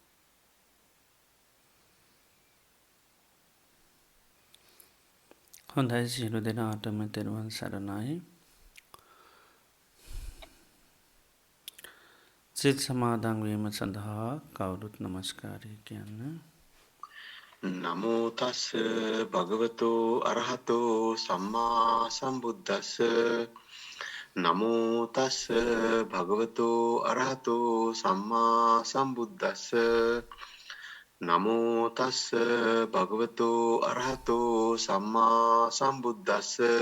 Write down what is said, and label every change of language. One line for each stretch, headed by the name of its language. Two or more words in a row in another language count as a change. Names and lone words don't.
Sinhala: හොඳයි, සියලු දෙනාටම තෙරුවන් සරණයි. සිත සමාදන් වීම සඳහා කවුරුත් නමස්කාරය කියන්න.
Pali: නමෝ තස් භගවතෝ අරහතෝ සම්මා සම්බුද්දස්ස. නමෝ තස් භගවතෝ අරහතෝ සම්මා සම්බුද්දස්ස. නමෝ තස් භගවතෝ අරහතෝ සම්මා සම්බුද්දස්ස.